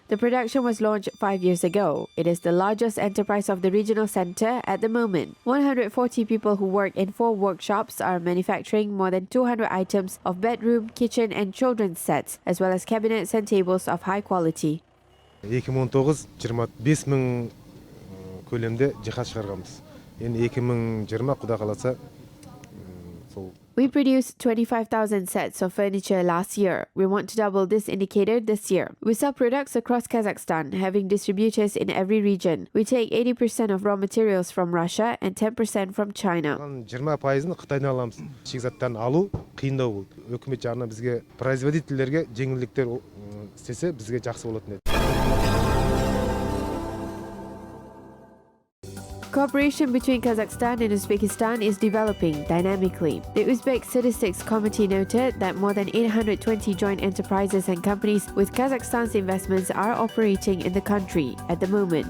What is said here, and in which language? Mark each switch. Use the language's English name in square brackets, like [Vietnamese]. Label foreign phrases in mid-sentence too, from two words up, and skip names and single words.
[English] The production was launched 5 years ago. It is the largest enterprise of the regional center at the moment. 140 people who work in 4 workshops are manufacturing more than 200 items of bedroom, kitchen and children's sets, as well as cabinets and tables of high quality. [Kazakh] 2019-25 мың көлемде жиһаз шығарғанбыз. Енді 2020 Құда қаласа сол. [English] We produced 25,000 sets of furniture last year. We want to double this indicator this year. We sell products across Kazakhstan, having distributors in every region. We take 80% of raw materials from Russia and 10% from China. [Kazakh] 20%-ын Қытайдан аламыз. Шикізаттан алу қиындау болды. Өкімет жағынан бізге производительдерге жеңілдіктер істесе бізге жақсы болатын еді. [English] Cooperation between Kazakhstan and Uzbekistan is developing dynamically. The Uzbek Statistics Committee noted that more than 820 joint enterprises and companies with Kazakhstan's investments are operating in the country at the moment.